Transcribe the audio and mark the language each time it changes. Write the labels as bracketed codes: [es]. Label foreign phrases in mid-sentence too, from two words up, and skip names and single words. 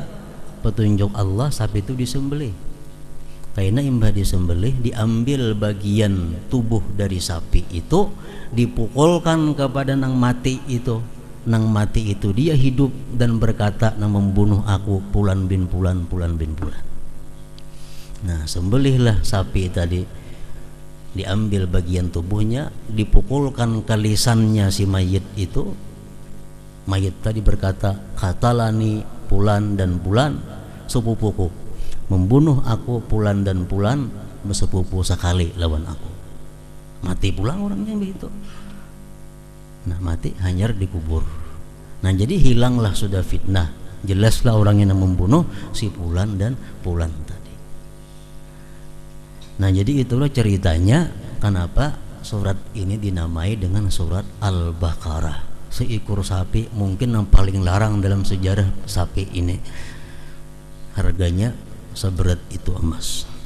[bjn] Petunjuk Allah, sapi itu disembelih. Karena imbah disembelih, diambil bagian tubuh dari sapi itu, dipukulkan kepada nang mati itu. Nang mati itu dia hidup dan berkata, nang membunuh aku Fulan bin Fulan, Fulan bin Fulan. [id] Nah sembelihlah sapi tadi, diambil bagian tubuhnya, dipukulkan ke lisannya si mayit itu. Mayit tadi berkata, katalani Fulan dan Fulan sepupuku, membunuh aku Fulan dan Fulan bersepupu sekali lawan aku. [bjn] Mati pulang orangnya begitu. Nah mati hanyar dikubur. [id] Nah jadi hilanglah sudah fitnah, jelaslah orang yang membunuh si Fulan dan Fulan tadi. Nah jadi itulah ceritanya kenapa surat ini dinamai dengan surat Al-Baqarah. [bjn] Seekor sapi mungkin yang paling larang dalam sejarah sapi ini, harganya seberat itu emas.